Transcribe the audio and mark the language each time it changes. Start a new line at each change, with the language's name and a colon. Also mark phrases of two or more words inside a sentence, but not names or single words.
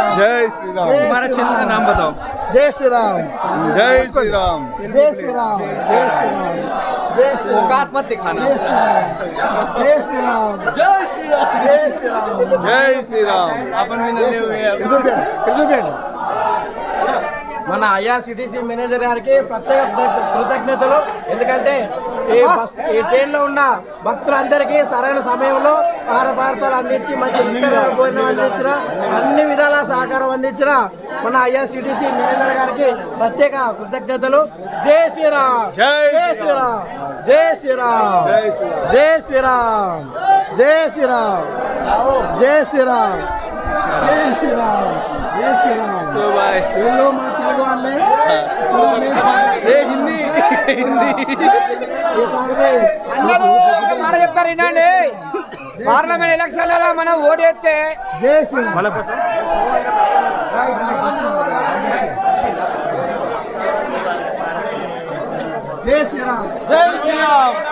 Hindi: जय श्री राम। हमारा चैनल का नाम बताओ। जय श्री राम जय श्री राम जय श्री राम जय श्री राम औकात मत दिखाना। जय श्री राम, जय श्री राम, जय श्री राम, जय श्री राम। अपन भी नल्ले हुए
Telugu: మన ఐఆర్సిటీసీ మేనేజర్ గారికి ప్రత్యేక కృతజ్ఞతలు. ఎందుకంటే ఈ ట్రైన్లో ఉన్న భక్తులందరికీ సరైన సమయంలో ఆహార పదార్థాలు అందించి మంచి రుచికరమైన భోజనం అందించిన, అన్ని విధాల సహకారం అందించిన మన ఐఆర్సిటీసీ మేనేజర్ గారికి ప్రత్యేక కృతజ్ఞతలు.
Hindi: जय श्रीराम, जय श्रीराम, जय श्रीराम, जय श्रीराम, जय श्रीराम, जय श्रीराम, जय श्रीराम, जय श्री राम। तो भाई ये लो मत चलो वाले हिंदी ये सारे
Telugu: అందరూ ఒక మాట చెప్తారు వినండి. పార్లమెంట్ ఎలక్షన్లలో మనం ఓటు వేస్తే
Hindi: जय श्री राम जय श्री राम, जय श्रीराम.